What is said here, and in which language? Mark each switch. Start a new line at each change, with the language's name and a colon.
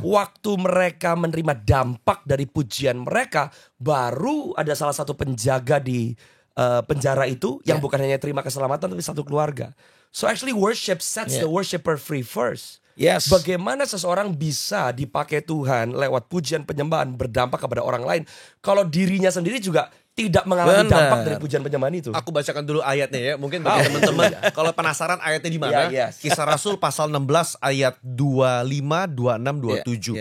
Indonesian: Waktu mereka menerima dampak dari pujian mereka, baru ada salah satu penjaga di penjara itu yang bukan hanya terima keselamatan tapi satu keluarga.
English: So actually worship sets the worshiper free first. Yes.
Indonesian: Bagaimana seseorang bisa dipakai Tuhan lewat pujian penyembahan berdampak kepada orang lain kalau dirinya sendiri juga tidak mengalami Benar. dampak dari pujian penyembahan itu. Aku bacakan dulu ayatnya ya. Mungkin bagi teman-teman kalau penasaran ayatnya di mana?
English: Yeah, yes.
Indonesian: Kisah Rasul pasal 16 ayat 25, 26, 27.